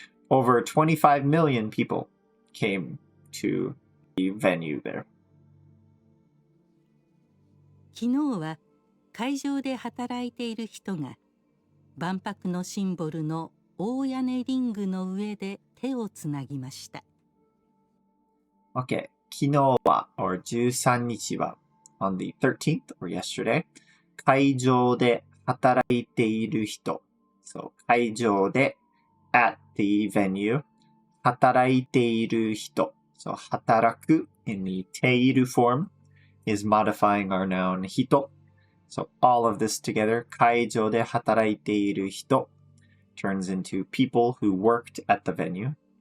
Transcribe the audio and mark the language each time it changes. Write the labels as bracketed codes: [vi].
[en] Over 25 million people came to the venue there. [ja] 昨日は会場で働いている人が万博のシンボルの大屋根リングの上で手をつなぎました。 [en] Okay, 昨日は or 13日は on the 13th or yesterday [ja] 会場で働いている人 [en] So 会場で at the venue 働いている人 So 働く in the ている form is modifying our noun 人 So all of this together 会場で働いている人 turns into people who worked at the venue